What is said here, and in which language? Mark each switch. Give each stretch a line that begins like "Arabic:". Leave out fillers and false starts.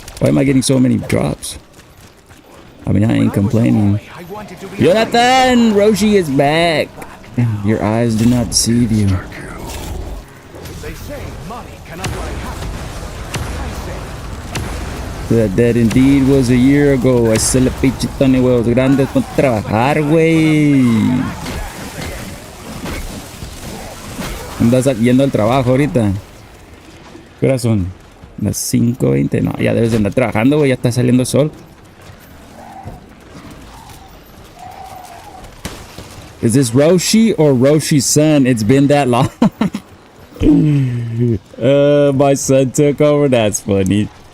English: Why am I getting so many drops? I mean, I ain't complaining. Jonathan! Roshi is back! Your eyes do not deceive you. They say money cannot buy happiness. I say That indeed was a year ago.
Spanish: Ese le pinche Tony huevos grandes con trabajar, güey. Andas yendo al trabajo ahorita. ¿Qué horas son? Las 5:20. No, ya debes de andar trabajando, güey. Ya está saliendo el sol.
English: Is this Roshi or Roshi's son? It's been that long. My son took over. That's funny.